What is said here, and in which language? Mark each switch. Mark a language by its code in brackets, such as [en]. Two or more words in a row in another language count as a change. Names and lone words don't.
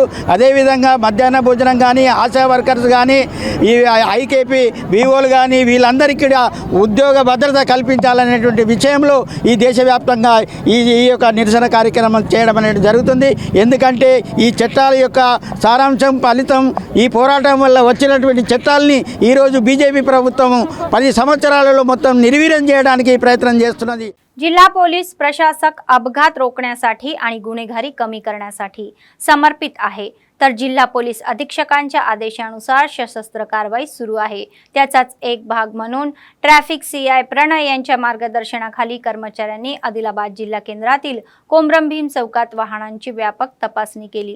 [te] అదేవిధంగా మధ్యాహ్న భోజనం కానీ, ఆశా వర్కర్స్ కానీ, ఈ IKP BOలు కానీ వీళ్ళందరికీ ఉద్యోగ భద్రత కల్పించాలనేటువంటి విషయంలో ఈ దేశవ్యాప్తంగా ఈ యొక్క నిరసన కార్యక్రమం చేయడం అనేది జరుగుతుంది. ఎందుకంటే ఈ చట్టాల యొక్క సారాంశం, ఫలితం, ఈ పోరాటం వల్ల వచ్చినటువంటి చట్టాలని ఈరోజు బీజేపీ ప్రభుత్వం 10 संवत्सराలలో మొత్తం నిర్వీర్యం చేయడానికి ప్రయత్నం చేస్తున్నది. [mr] जिल्हा पोलीस प्रशासक अपघात रोखण्यासाठी आणि गुन्हेगारी कमी करण्यासाठी समर्पित आहे, तर जिल्हा पोलीस अधीक्षकांच्या आदेशानुसार सशस्त्र कारवाई सुरू आहे. त्याचाच एक भाग म्हणून ट्रॅफिक CI प्रणय यांच्या मार्गदर्शनाखाली कर्मचाऱ्यांनी आदिलाबाद जिल्हा केंद्रातील कोमरमभीम चौकात वाहनांची व्यापक तपासणी केली.